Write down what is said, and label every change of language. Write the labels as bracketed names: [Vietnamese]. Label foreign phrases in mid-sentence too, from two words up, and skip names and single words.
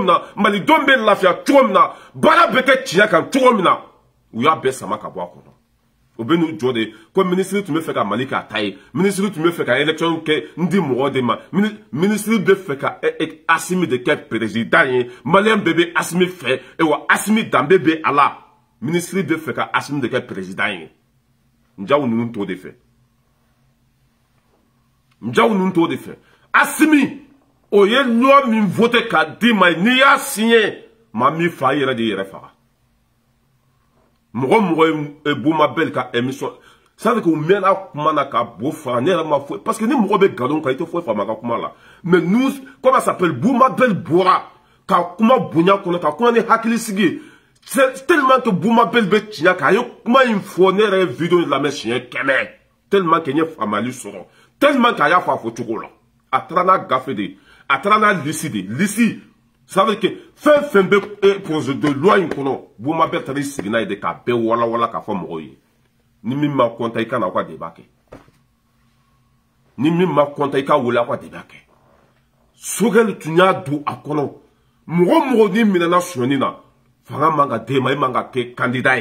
[Bambara] na malidenw bɛ lafiya cogo min na baara bɛ kɛ tiɲɛ kan cogo min na u y'a bɛɛ sama ka bɔ a kɔnɔ o bɛ n'u jɔ de ko ministre tun bɛ fɛ ka Mali k'a ta ye ministre tun bɛ fɛ ka élection kɛ n di mɔgɔ de ma ministre bɛ fɛ ka Asimi de kɛ président ye maliyɛn bɛɛ bɛ Asimi fɛ wa Asimi danbe bɛ a la ministre bɛ fɛ ka Asimi de kɛ président ye Njaw ninnu t'o de fɛ Njaw ninnu t'o de fɛ Asimi o ye loi min voté k'a d'i ma n'i y'a signé maa min fa yɛrɛ de yɛrɛ faga mɔgɔ ye Boumabel ka émission [French] ça veut dire que [Bambara] u mɛnna kuma na ka bo fara ne yɛrɛ ma foyi parce que ni mɔgɔ bɛ nkalon kan i tɛ foyi faamu a ka kuma la [French] mais nous comment ça s'appelle [Bambara] Boumabel bɔra ka kuma bonya kɔnɔ ka kuma ni hakili sigi ye [French] c'est tellement que [Bambara] Boumabel bɛ tiɲɛ kan a ye kuma in fɔ ne yɛrɛ ye vidéo in lamɛn siɲɛ 100 [French] tellement que [Bambara] n ye faamuyali sɔrɔ [French] tellement que [Bambara] a y'a fɔ a fɔ cogo la a taara n'a gafe de a taara n'a lisi de lisi [French] ça veut dire que [Bambara] fɛn bɛ [French] projet de loi [Bambara] in kɔnɔ Boumabel taara i sigi n'a ye de k'a bɛɛ walawala k'a fɔ mɔgɔw ye ni min ma kɔntan i ka na aw ka débat kɛ ni min ma kɔntan i ka wele aw ka débat kɛ Sogɛl tun y'a don a kɔnɔ mɔgɔ n'i minɛna suɲɛni na fanga man ka d'e ma i man ka kɛ candidat